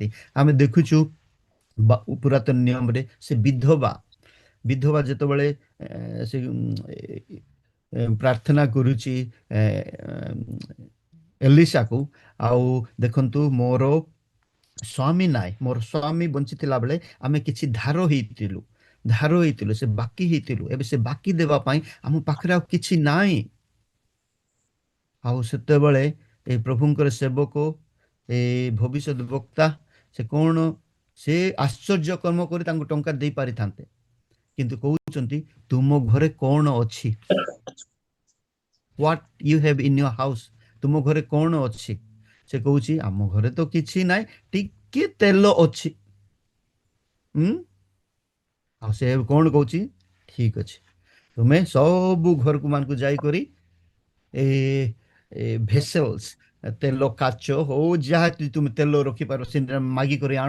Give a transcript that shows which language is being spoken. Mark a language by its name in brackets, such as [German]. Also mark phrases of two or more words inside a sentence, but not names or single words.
[Odia] ଆମେ ଦେଖୁଛୁ ପୁରାତନ ନିୟମରେ ସେ ବିଧବା ଯେତେବେଳେ ସେ ପ୍ରାର୍ଥନା କରୁଛି ଏଲିଶାକୁ, ଆଉ ଦେଖନ୍ତୁ, ମୋର ସ୍ୱାମୀ ନାହିଁ, ମୋର ସ୍ୱାମୀ ବଞ୍ଚିଥିଲା ବେଳେ ଆମେ କିଛି ଧାର ହେଇଥିଲୁ, ସେ ବାକି ହେଇଥିଲୁ, ଏବେ ସେ ବାକି ଦେବା ପାଇଁ ଆମ ପାଖରେ ଆଉ କିଛି ନାହିଁ। ଆଉ ସେତେବେଳେ ଏ ପ୍ରଭୁଙ୍କର ସେବକ, ଏ ଭବିଷ୍ୟତ ବକ୍ତା, ସେ କଣ, ସେ ଆଶ୍ଚର୍ଯ୍ୟ କର୍ମ କରି ତାଙ୍କୁ ଟଙ୍କା ଦେଇ ପାରିଥାନ୍ତେ, କିନ୍ତୁ କହୁଛନ୍ତି, ତୁମ ଘରେ କଣ ଅଛି? [English] What you have in your house? [Odia] ତୁମ ଘରେ କଣ ଅଛି? ସେ କହୁଛି, ଆମ ଘରେ ତ କିଛି ନାହିଁ, ଟିକେ ତେଲ ଅଛି। ଆଉ ସେ କଣ କହୁଛି? ଠିକ ଅଛି, ତୁମେ ସବୁ ଘରକୁ ମାନଙ୍କୁ ଯାଇକରି ଭେସେଲ୍ସ, ତେଲ କାଚ ହଉ ଯାହା ତୁମେ ତେଲ ରଖିପାର, ସେଟା ମାଗିକରି ଆଣ।